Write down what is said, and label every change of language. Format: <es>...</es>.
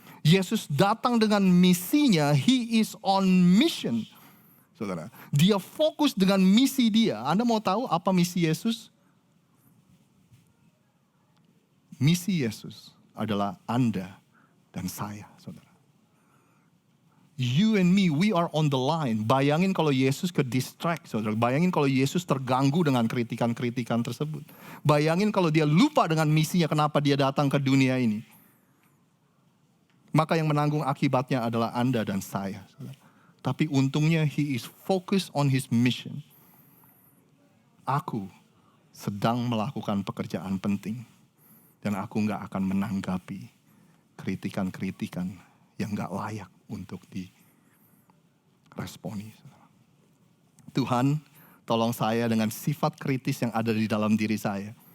<id>Yesus datang dengan misinya,</id> <en>he is on mission.</en> <id>Saudara, dia fokus dengan misi dia. Anda mau tahu apa misi Yesus? Misi Yesus adalah Anda dan saya, saudara.</id> <en>You and me, we are on the line.</en> <id>Bayangin kalau Yesus ke distract, saudara. Bayangin kalau Yesus terganggu dengan kritikan-kritikan tersebut. Bayangin kalau dia lupa dengan misinya, kenapa dia datang ke dunia ini. Maka yang menanggung akibatnya adalah Anda dan saya, saudara. Tapi untungnya</id> <en>he is focused on his mission.</en> <id>Aku sedang melakukan pekerjaan penting. Dan aku gak akan menanggapi kritikan-kritikan yang gak layak untuk diresponi. Tuhan, tolong saya dengan sifat kritis yang ada di dalam diri saya.</id>